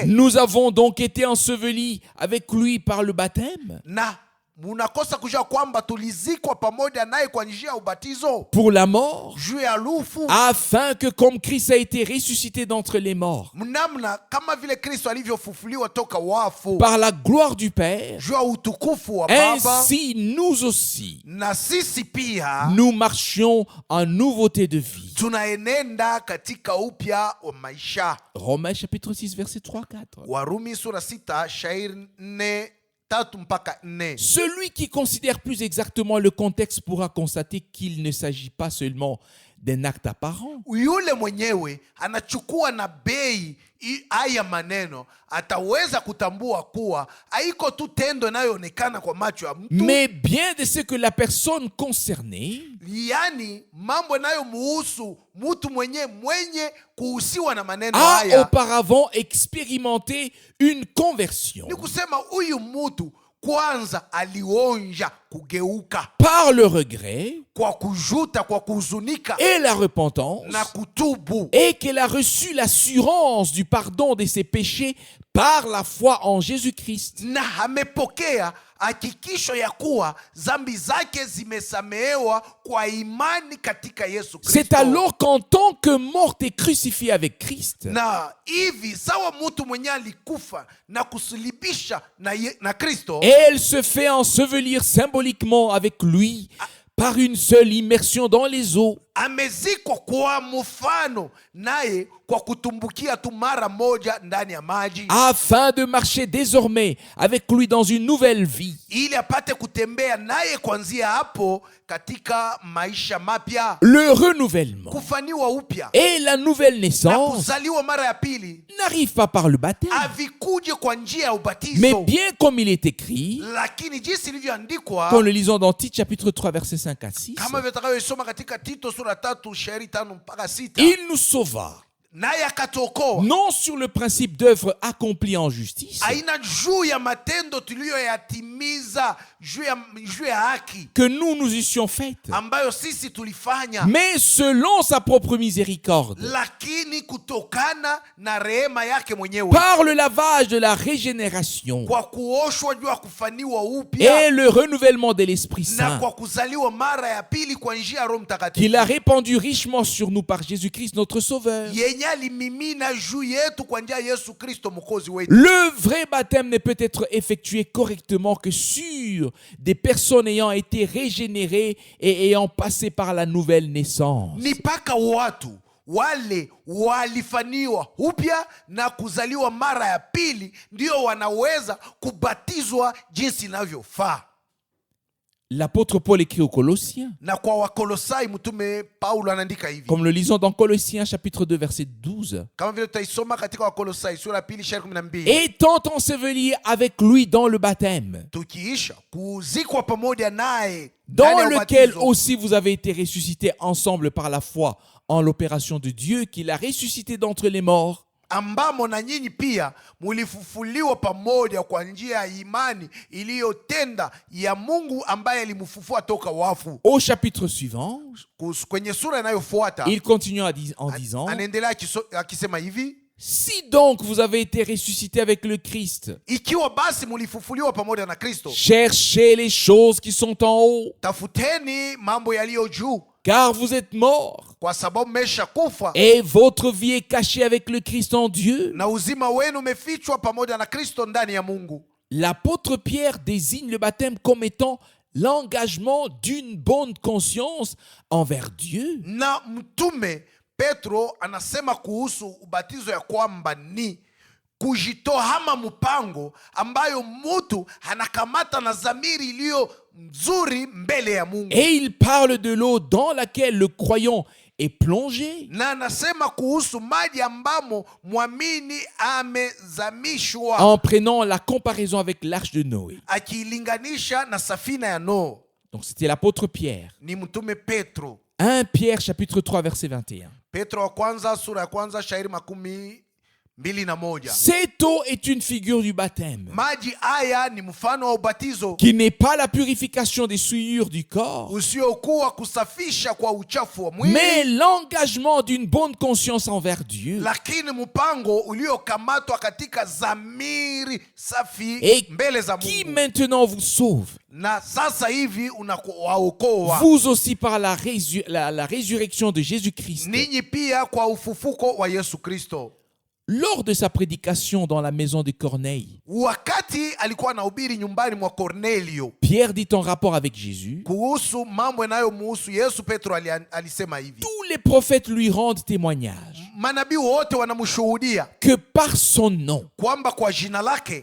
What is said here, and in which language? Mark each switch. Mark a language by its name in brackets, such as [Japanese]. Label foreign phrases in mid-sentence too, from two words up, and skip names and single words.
[French] Nous avons donc été ensevelis avec lui par le baptême [Swahili] Na munakosa kujua kwamba tulizikwa pamoja naye kwa njia ya ubatizo [French] pour la mort, [Swahili] juu ya lufu, [French] afin que comme Christ a été ressuscité d'entre les morts [Swahili] mnamna kama vile Kristo alivyofufuliwa toka wafu [French] par la gloire du Père, [Swahili] juu ya utukufu wa Baba, [French] ainsi nous aussi, [Swahili] na sisi pia [French] nous marchions en nouveauté de vie. [Swahili] tunaenenda katika upya wa maisha. [French] Romains chapitre 6 verset 3 à 4. [Swahili] Warumi sura 6 shairi 4 mpaka 4. [French] Celui qui considère plus exactement le contexte pourra constater qu'il ne s'agit pas seulement d'un acte apparent, [Swahili] Yule mwenyewe anachukua na bei haya maneno, ataweza kutambua kuwa haiko tu tendo inayoonekana kwa macho ya mtu, [French] mais bien de ce que la personne concernée [Swahili] yani mambo inayomuhusu mtu mwenye kuhusiwa na maneno [French] a [Swahili] haya. [French] auparavant expérimenté une conversion [Swahili] Ni kusema huyu mtu kwanza alionja kugeuka [French] par le regret [Swahili] kwa kujuta, kwa kuhuzunika [French] et la repentance, [Swahili] na kutubu, [French] et qu'elle a reçu l'assurance du pardon de ses péchés par la foi en Jésus-Christ. [Swahili] na amepokea hakikisho ya kuwa dhambi zake zimesamehewa kwa imani katika Yesu [French] C'est [Swahili] Kristo. [French] alors qu'en tant que morte et crucifiée avec Christ, [Swahili] Na hivi sawa mtu mwenye alikufa na kusulibisha na Kristo, [French] elle se fait ensevelir symboliquement avec lui par une seule immersion dans les eaux. [Swahili] amezikwa kwa mfano naye kwa kutumbukia tu mara moja ndani ya maji, [French] Afin de marcher désormais avec lui dans une nouvelle vie. [Swahili] ili apate kutembea naye kuanzia hapo katika maisha mapya, [French] Le renouvellement [Swahili] kufaniwa upya [French] et la nouvelle [Swahili] na [French] naissance [Swahili] kuzaliwa mara ya pili. [French] n'arrivent pas par le baptême, [Swahili] Havikuje kwa njia ya [French] mais [Swahili] ubatizo, [French] bien comme il est écrit, [Swahili] lakini jinsi [French] quand [Swahili] ilivyoandikwa, [French] nous le lisons dans Tite chapitre 3 versets 5 à 6, [Swahili] kama vile tutakavyosoma katika Tito sura 3 shairi 5 mpaka 6, [French] il nous sauva, [Swahili] naye akatuokoa [French] non sur le principe d'œuvre accomplie en justice, [Swahili] aina juu ya matendo tuliyoyatimiza juu ya haki [French] que nous eussions faites, [Swahili] ambayo sisi tulifanya, [French] mais selon sa propre miséricorde, [Swahili] lakini kutokana na rehema yake mwenyewe, [French] par le lavage de la régénération [Swahili] kwa kuoshwa juu ya kufaniwa upya [French] et le renouvellement de l'Esprit [Swahili] na [French] Saint, [Swahili] kwa kuzaliwa mara ya pili kwa njia ya Roho [French] qu'il [Swahili] Mtakatifu, [French] a répandu richement sur nous par Jésus-Christ notre Sauveur. [Swahili] yenye alimimina juu yetu kwa njia ya Yesu Kristo mwokozi wetu. [French] Le vrai baptême ne peut être effectué correctement que sur des personnes ayant été régénérées et ayant passé par la nouvelle naissance. [Swahili] Ni mpaka watu wale walifaniwa upya na kuzaliwa mara ya pili ndio wanaweza kubatizwa jinsi inavyofaa. [French] L'apôtre Paul écrit aux Colossiens, [Swahili] Na kwa Wakolosai mtume Paulo anaandika hivi, [French] comme le lisons dans Colossiens chapitre 2 verset 12, [Swahili] kama vile tutaisoma katika Wakolosai sura ya pili shairi 12, [French] étant ensevelis avec lui dans le baptême, [Swahili] tukiisha kuzikwa pamoja naye ndani [French] dans [Swahili] ya [French] lequel [Swahili] ubatizo, [French] aussi vous avez été ressuscités ensemble par la foi en l'opération de Dieu qui l'a ressuscité d'entre les morts, [Swahili] ambamo na nyinyi pia mulifufuliwa pamoja kwa njia ya imani iliyotenda ya Mungu ambaye alimfufua toka wafu. [French] au chapitre suivant. [Swahili] Kwenye sura inayofuata [French] Il continue en disant, [Swahili] anaendelea akisema hivi, [French] si donc vous avez été ressuscités avec le Christ, [Swahili] ikiwa basi mulifufuliwa pamoja na Kristo, [French] cherchez les choses qui sont en haut, [Swahili] tafuteni mambo yaliyo juu, [French] car vous êtes morts, [Swahili] kwa sababu mmesha kufa [French] et votre vie est cachée avec le Christ en Dieu. [Swahili] na uzima wenu umefichwa pamoja na Kristo ndani ya Mungu. [French] L'apôtre Pierre désigne le baptême comme étant l'engagement d'une bonne conscience envers Dieu. [Swahili] Na mtume Petro anasema kuhusu ubatizo ya kwamba ni kujitoa ama mpango ambayo mtu anakamata na dhamiri iliyo nzuri mbele ya Mungu. [French] Et il parle de l'eau dans laquelle le croyant est plongé, [Swahili] Na anasema kuhusu maji ambamo mwamini amezamishwa, [French] en prenant la comparaison avec l'arche de Noé. [Swahili] akilinganisha na safina ya Noa. [French] Donc c'était l'apôtre Pierre. [Swahili] Ni mtume Petro. [French] 1 Pierre chapitre 3 verset 21. [Swahili] Petro wa kwanza sura ya kwanza shairi 21. [French] Cette eau est une figure du baptême, [Swahili] Maji haya ni mfano wa ubatizo [French] qui n'est pas la purification des souillures du corps, [Swahili] usiokuwa kusafisha kwa uchafu wa mwili, [French] mais l'engagement d'une bonne conscience envers Dieu, [Swahili] lakini mpango uliokamatwa katika dhamiri safi [French] et [Swahili] mbele za [French] qui [Swahili] Mungu, [French] maintenant vous sauve, [Swahili] na sasa hivi unawaokoa [French] vous aussi par la résurrection de Jésus-Christ. [Swahili] ninyi pia kwa ufufuko wa Yesu Kristo. [French] Lors de sa prédication dans la maison de Corneille, [Swahili] Wakati alikuwa anahubiri nyumbani mwa Kornelio [French] Pierre dit en rapport avec Jésus, [Swahili] kuhusu mambo yanayomuhusu Yesu, Petro alisema hivi, [French] tous les prophètes lui rendent témoignage [Swahili] manabii wote wanamshuhudia [French] que par son nom, [Swahili] kwamba kwa jina lake